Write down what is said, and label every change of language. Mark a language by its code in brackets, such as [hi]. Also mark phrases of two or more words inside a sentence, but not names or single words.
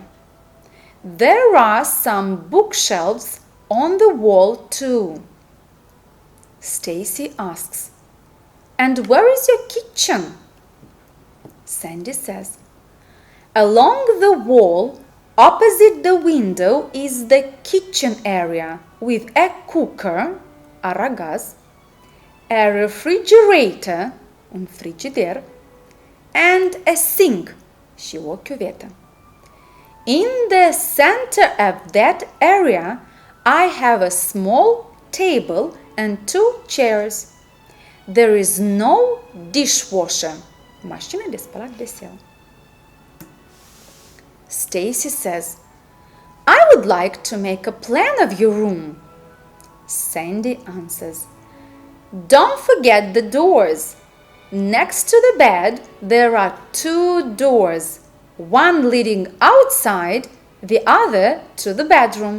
[en] There are some bookshelves on the wall too." Stacy asks, "And where is your kitchen?" Sandy says, "Along the wall, opposite the window, is the kitchen area with a cooker, [ro] aragaz, [en] a refrigerator, [ro] un frigider, [en] and a sink, [ro] și o chiuvetă. [en] In the center of that area, I have a small table and 2 chairs. There is no dishwasher." [ro] Mașină de spălat vesel. [en] Stacy says, "I would like to make a plan of your room." Sandy answers, "Don't forget the doors. Next to the bed there are 2 doors, one leading outside, the other to the bedroom."